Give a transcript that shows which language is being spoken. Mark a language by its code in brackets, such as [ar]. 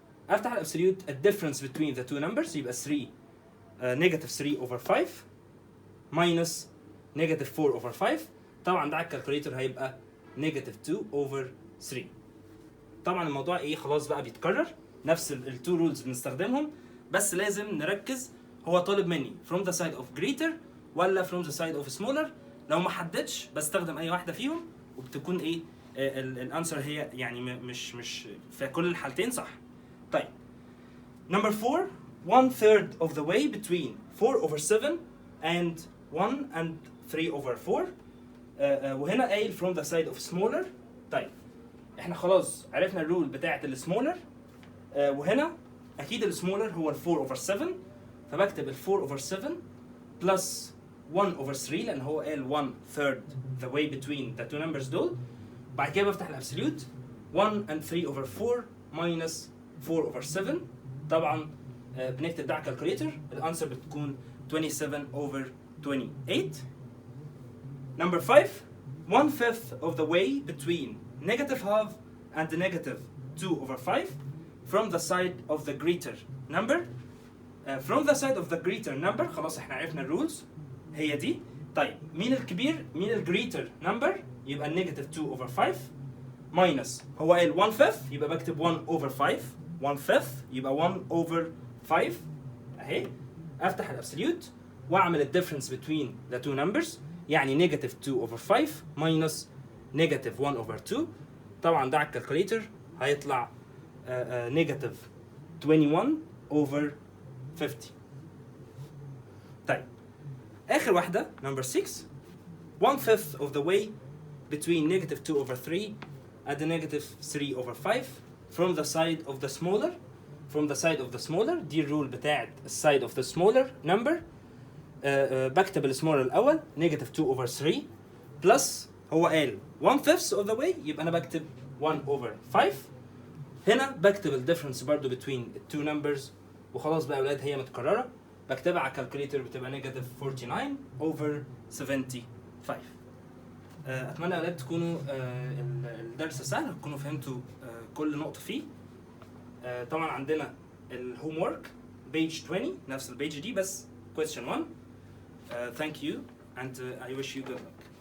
[ar] أفتح الأبسوليوت الديفرنس [en] between the two numbers [ar] يبقى 3 -3/5 minus -4/5. طبعا ده على الكالكوليتر هيبقى -2/3. طبعا الموضوع ايه خلاص بقى بيتكرر نفس التو رولز بنستخدمهم، بس لازم نركز هو طالب مني [en] from the side of greater [ar] ولا [en] from the side of smaller. [ar] لو ما حددش بستخدم اي واحده فيهم وبتكون ايه الانسر هي يعني مش في كل الحالتين صح. [en] طيب number 4 1/3 of the way between 4/7 and 1 and 3/4. [ar] وهنا قايل [en] from the side of smaller. [ar] طيب احنا خلاص عرفنا الرول بتاعت السمولر، وهنا اكيد السمولر هو 4/7، فبكتب 4/7 plus 1/3 لان هو قال [en] 1/3 the way between the two numbers [ar] دول. بعد كده بفتح الابسوليوت 1 and 3/4 minus 4/7. طبعا بنكتب ده على الكالكوليتر الانسر بتكون 27/28. [en] number 5 1/5 of the way between -half and -2/5 from the side of the greater number. From the side of the greater number [ar] خلاص احنا عرفنا الرولز هي دي. طيب مين الكبير مين الجريتر نمبر؟ يبقى -2/5 minus هو قال 1/5 يبقى بكتب 1/5 1/5 يبقى 1/5 اهي. افتح الابسوليوت واعمل الديفرنس [en] between the two numbers [ar] يعني -2/5 minus -1/2. طبعا ده على الكالكوليتر هيطلع -21/50. طيب آخر واحدة [en] number 6 1/5 of the way between negative 2 over 3 and the negative 3 over 5 from the side of the smaller [ar] دي الرول بتاعت السايد [en] of the smaller number. [ar] بكتب السمولر الأول [en] negative 2 over 3 [ar] plus هو قال 1/5 of the way يبقى أنا بكتب [en] 1 over 5. [ar] هنا بكتب الديفرنس برضو [en] between the two numbers [ar] وخلاص بقى يا أولاد هي متكررة. بكتبها على الكالكوليتر بتبقى [en] negative 49 over 75. [ar] أتمنى يا أولاد تكونوا الدرس سهل، تكونوا فهمتوا كل نقطة فيه. طبعا عندنا الهوم ورك [en] page 20 [ar] نفس البيج دي بس [en] question 1. Thank you and I wish you good luck.